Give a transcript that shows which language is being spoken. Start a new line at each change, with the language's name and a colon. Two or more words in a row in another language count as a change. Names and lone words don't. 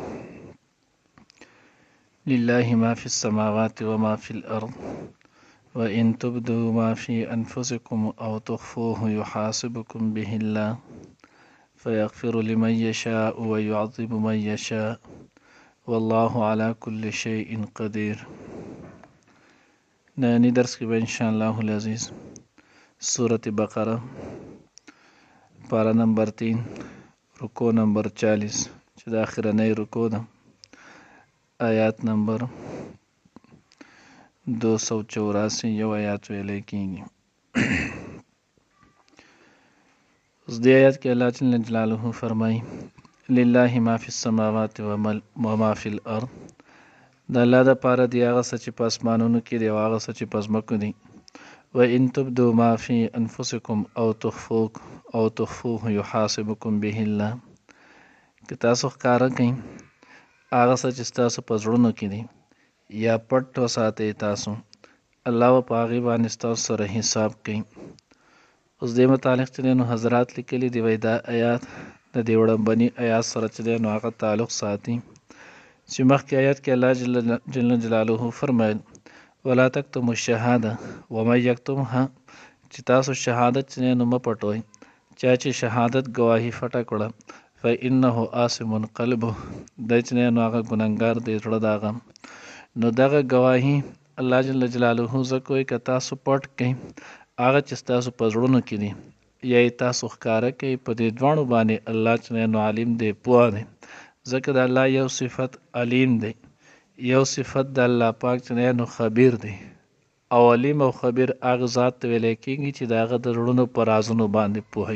Arabic: لله ما في السماوات وما في الأرض وإن تبدوا ما في أنفسكم أو تخفوه يحاسبكم به الله فيغفر لمن يشاء ويعذب من يشاء والله على كل شيء قدير.
Pashto: نانی درس کې به
Arabic: ان شاء الله العزیز
Pashto: سورة بقرة پارا نمبر 3 رکو نمبر 40 چې د اخرنۍ رکو ده آیات نمبر 284 یو آیات ویلې کېږي. اوس دې آیات کې الله
Arabic: جل جلاله
Pashto: فرمایي
Arabic: لله ما فی السماوات وما فی الارض،
Pashto: د الله دپاره دی هغه څه چې په اسمانونو کې دی او هغه څه چې په ځمکو دی.
Arabic: وان تبدوا ما فی انفسکم او تخفوه یحاسبکم به الله،
Pashto: که تاسو ښکاره کړئ هغه څه چې ستاسو په زړونو کې دی یا پټ وساتئ تاسو، الله به په هغې باندې ستاسو سره حساب کوي. اوس دې متعلق چې دی نو حضرات لیکلي دی وایي دا آیات د دې وړاندې آیات سره چې دی نو هغه تعلق ساتي چې مخکې آیات کې الله
Arabic: جل جلاله
Pashto: فرمایل
Arabic: ولا تکتموا الشهاده ومن یکتمها،
Pashto: چې تاسو شهادت چې نو مه پټوئ، چا چې شهادت ګواهي پټه کړه
Arabic: فإنه آثم قلبه،
Pashto: دی چې نو هغه ګنهګار دی زړه د هغه. نو دغه ګواهي الله
Arabic: جل جلاله
Pashto: ځکه وایي که تاسو پټ کړئ هغه چې ستاسو په زړونو کې دي یا یې تاسو ښکاره کوي، په دې دواړو باندې الله چې نو عالم دی پوه دی. ځکه د الله یو صفت علیم دی، یو صفت د الله پاک چې نو خبیر دی، او علیم او خبیر هغه ذات ته ویلی کېږي چې د هغه د زړونو په رازونو باندې پوهوي.